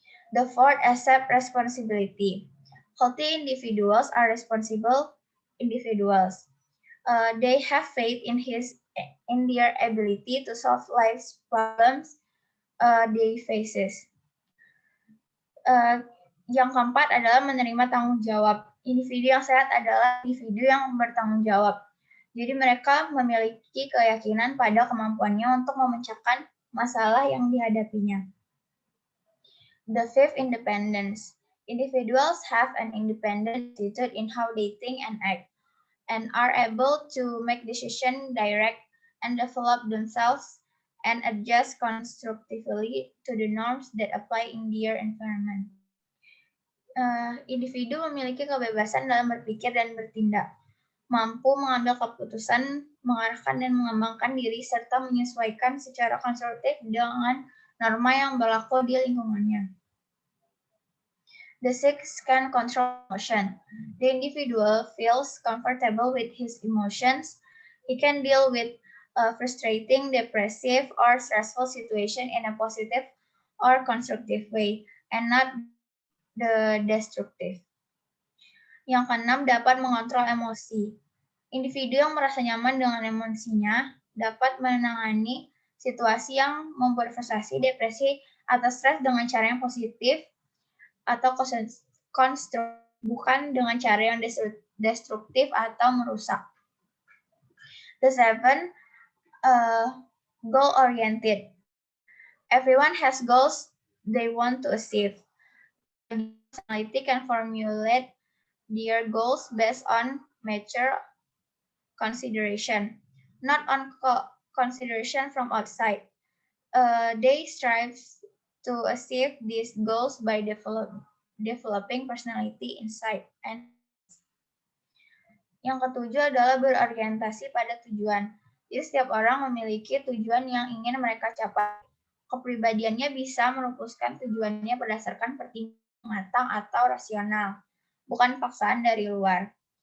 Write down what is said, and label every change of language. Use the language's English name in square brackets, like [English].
[English] The fourth, accept responsibility. Healthy individuals are responsible individuals. They have faith in their ability to solve life's problems they faces. [Indonesian] Yang keempat adalah menerima tanggung jawab. Individu yang sehat adalah individu yang bertanggung jawab. Jadi mereka memiliki keyakinan pada kemampuannya untuk memecahkan masalah yang dihadapinya. [English] The fifth, independence. Individuals have an independent attitude in how they think and act, and are able to make decisions direct and develop themselves and adjust constructively to the norms that apply in their environment. [Indonesian] Individu memiliki kebebasan dalam berpikir dan bertindak, mampu mengambil keputusan, mengarahkan dan mengembangkan diri, serta menyesuaikan secara konstruktif dengan norma yang berlaku di lingkungannya. [English] The sixth can control emotion. The individual feels comfortable with his emotions. He can deal with a frustrating, depressive, or stressful situation in a positive or constructive way, and not the destructive. [Indonesian] Yang keenam, dapat mengontrol emosi. Individu yang merasa nyaman dengan emosinya dapat menangani situasi yang membuat frustasi, depresi, atau stres dengan cara yang positif atau konstruktif, bukan dengan cara yang destruktif atau merusak. [English] The seven, goal-oriented. Everyone has goals they want to achieve. Personality can formulate their goals based on mature consideration, not on consideration from outside. They strive to achieve these goals by developing personality inside. [Indonesian] And yang ketujuh adalah berorientasi pada tujuan. Jadi setiap orang memiliki tujuan yang ingin mereka capai. Kepribadiannya bisa merumuskan tujuannya berdasarkan pertimbangan matang atau rasional, bukan paksaan dari luar.